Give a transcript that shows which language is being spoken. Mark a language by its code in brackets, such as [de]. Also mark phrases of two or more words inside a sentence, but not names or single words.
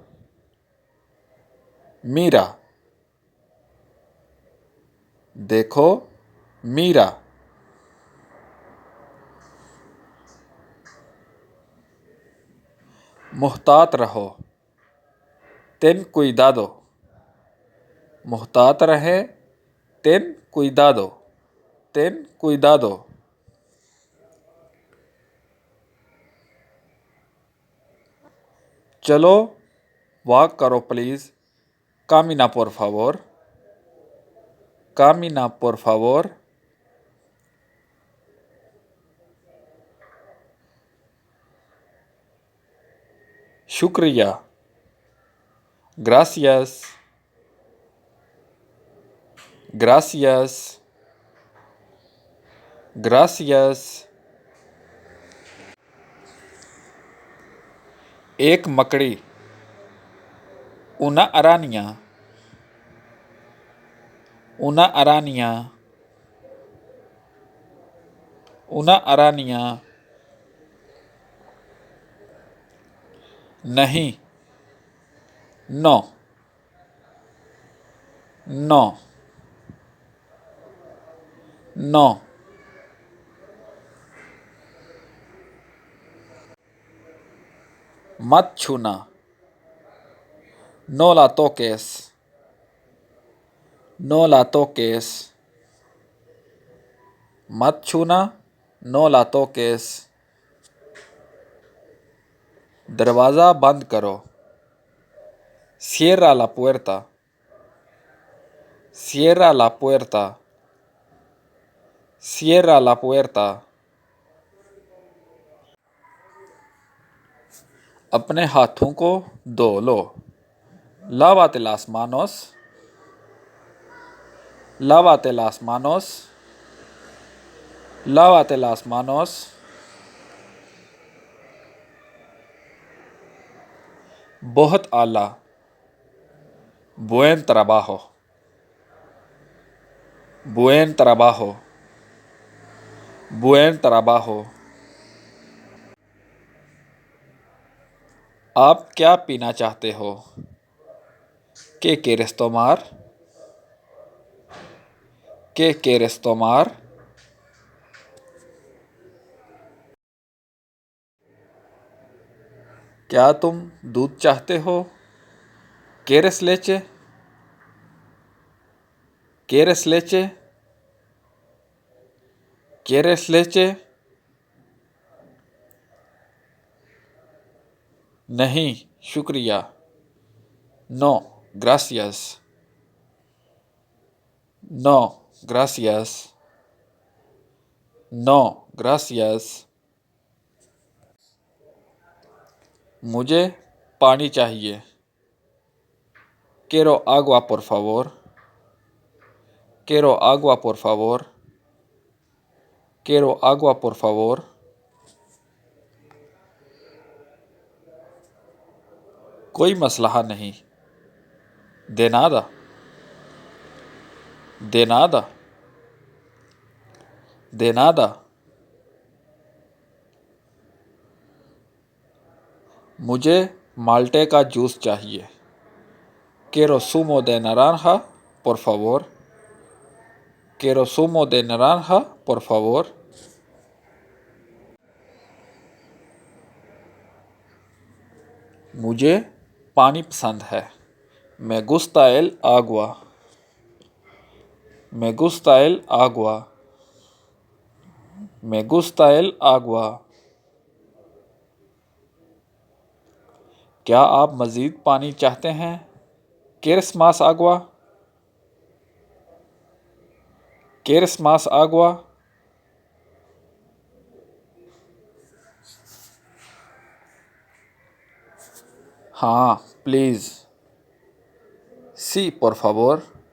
[es] Mira. देखो. [ur] Mira. محتاط رہو. [es] Ten cuidado. [ur] محتاط رہے. [es] Ten cuidado. Ten cuidado. [ur] چلو واک کرو پلیز. [es] Camina por favor. Camina por favor. [ur] शुक्रिया. [es] Gracias. Gracias. Gracias. [ur] ایک مکڑی. [es] Una araña. Una araña. Una araña. [ur] नहीं. [es] No. No. No. [ur] مت چھونا. [es] No la toques. No la toques. [ur] مت چھونا. [es] No la toques. [ur] دروازہ بند کرو. [es] Cierra la puerta. Cierra la puerta. Cierra la puerta. [ur] اپنے ہاتھوں کو دھو لو. [es] Lávate las manos. Lávate las manos. Lávate las manos. [ur] بہت اعلیٰ. [es] Buen trabajo. Buen trabajo. Buen trabajo. [ur] آپ کیا پینا چاہتے ہو? [es] ¿Qué quieres tomar? ¿Qué quieres tomar? [ur] کیا تم دودھ چاہتے ہو? [es] ¿Quieres leche? ¿Quieres leche? ¿Quieres leche? [ur] نہیں، شکریہ. [es] No, gracias. No, gracias. No, gracias. [ur] مجھے پانی چاہیے. [es] Quiero agua, por favor. Quiero agua, por favor. Quiero agua, por favor. [ur] کوئی مسئلہ نہیں. [es] De nada. De nada. De nada. [ur] مجھے مالٹے کا جوس چاہیے. [es] Quiero zumo de naranja, por favor. Quiero zumo de naranja, por favor. [ur] مجھے پانی پسند ہے. [es] Me gusta el agua. Me gusta el agua. Me gusta el agua. [ur] کیا آپ مزید پانی چاہتے ہیں? [es] ¿Quieres más agua? ¿Quieres más agua? [ur] ہاں، پلیز. [es] Sí, por favor.